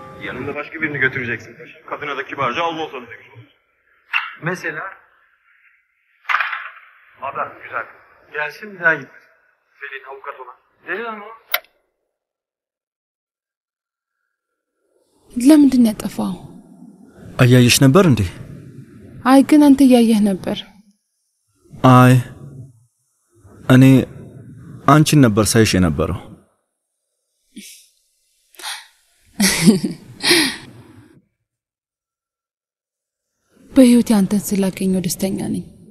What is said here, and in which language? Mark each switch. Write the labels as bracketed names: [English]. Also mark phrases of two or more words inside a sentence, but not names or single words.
[Turkish] Yanında başka birini götüreceksin paşa. Kadına da kibarca Allah olsun demiş olur. Mesela? Ada güzel. Gelsin bir daha gitmesin. Selin avukat olan. Deli lan o. [Amharic] ለምንድን ያጠፋው? አያየሽ ነበር እንዴ? አይ ግን አንተ ያየህ ነበር። አይ እኔ አንቺን ነበር ሳይሽ የነበረው። በህይወቴ አንተን ስላገኘው ደስተኛ ነኝ።